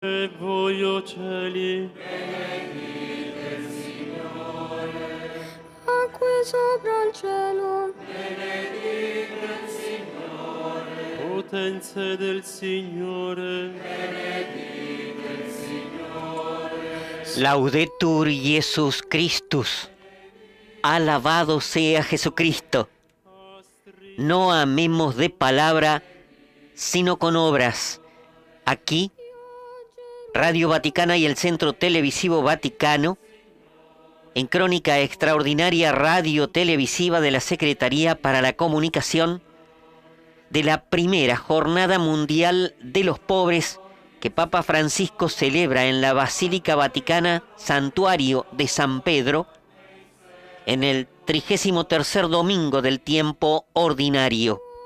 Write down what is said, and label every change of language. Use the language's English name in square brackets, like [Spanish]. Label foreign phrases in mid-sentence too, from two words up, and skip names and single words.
[Italian] E voi, o cieli, Acque sopra il cielo, potenze del Signore, [Latin] Laudetur Jesus Christus. [Spanish] Alabado sea Jesucristo. No amemos de palabra, sino con obras. Aquí, Radio Vaticana y el Centro Televisivo Vaticano, en crónica extraordinaria radio-televisiva de la Secretaría para la Comunicación, de la primera Jornada Mundial de los Pobres que Papa Francisco celebra en la Basílica Vaticana, Santuario de San Pedro, en el 33º domingo del tiempo ordinario.